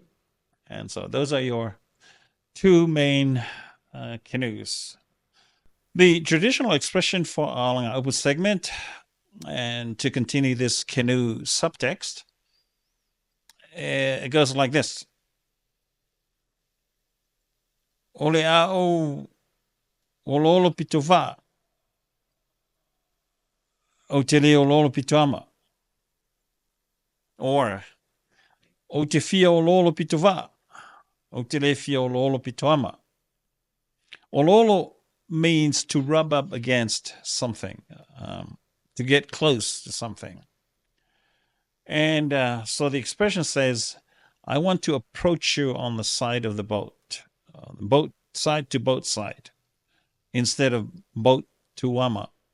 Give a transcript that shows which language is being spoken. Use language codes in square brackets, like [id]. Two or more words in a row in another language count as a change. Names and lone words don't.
[en] And so those are your two main canoes. The traditional expression for alagaupu segment, and to continue this canoe subtext, it goes like this. [sm] Ole a'o Oloolo pito va. O te leo Oloolo pito ama. Or, o te fia Oloolo pito va. O te le fia Oloolo pito ama. [en] Oloolo means to rub up against something, to get close to something. And so the expression says, I want to approach you on the side of the boat, boat side to boat side, instead of boat to wama.